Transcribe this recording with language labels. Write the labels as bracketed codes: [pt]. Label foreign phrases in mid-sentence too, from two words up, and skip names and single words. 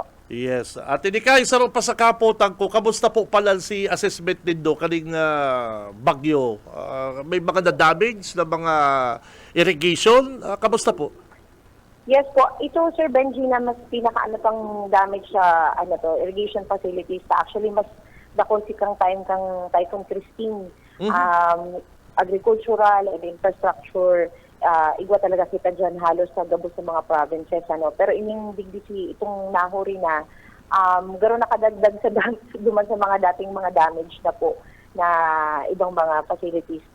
[en] Yes. [bik] At inikay, sa pa sa kapotan ko, kamusta po pala si assessment din do kaning bagyo? [tl] May mga na-damage na mga irrigation? Kamusta po? [bik] Yes po. Ito, Sir Benji, na mas pang damage sa [en] irrigation facilities. [bik] Actually, mas dako si kang Typhoon Christine. [en] Agricultural and infrastructure, [bik] igwa talaga kita dyan halos sa gabos sa mga provinces. Pero ining digdi itong nahuri na, garo nakadagdag duman sa mga dating mga damage na po na ibang mga facilities pa.